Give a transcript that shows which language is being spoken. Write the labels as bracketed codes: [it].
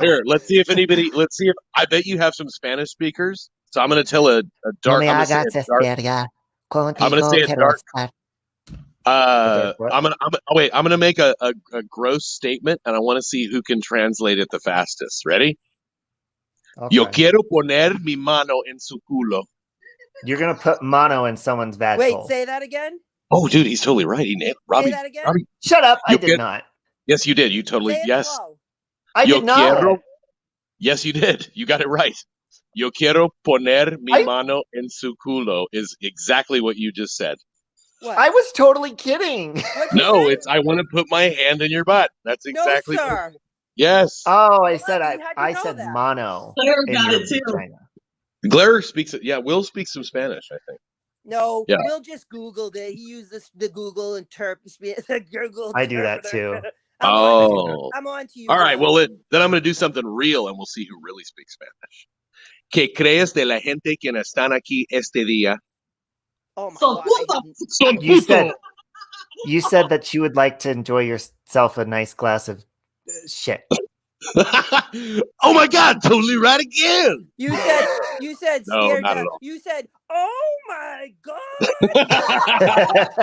[en] Here, let's see if I bet you have some Spanish speakers. So I'm going to tell a dark. I'm going to say it dark. I'm gonna make a gross statement, and I want to see who can translate it the fastest. Ready? Okay. [es] Yo quiero poner mi mano en su culo. [en] You're gonna put mano in someone's vaginal. Wait, say that again. Oh, dude, he's totally right. He nailed Robbie. Say that again. Robbie. Shut up! I did not. Yes, you did. You totally yes. Slow. I did not. [es] Quiero, [en] yes, you did. You got it right. [es] Yo quiero poner mi mano en su culo [en] is exactly what you just said. What? I was totally kidding. No, it's I want to put my hand in your butt. That's exactly. No, sir. Yes. Oh, I said that? mono. Claire got it too. Claire speaks it. Yeah, Will speaks some Spanish, I think. No, yeah. Will just Googled it. He used the Google interpreter. I do that too. I'm on to you. All right, well, then I'm going to do something real, and we'll see who really speaks Spanish. [es] ¿Qué crees de la gente que están aquí este día? [en] Oh my God. You said that you would like to enjoy yourself a nice glass of shit. Oh my God, totally right again. You said no, not at all. You said, oh my God.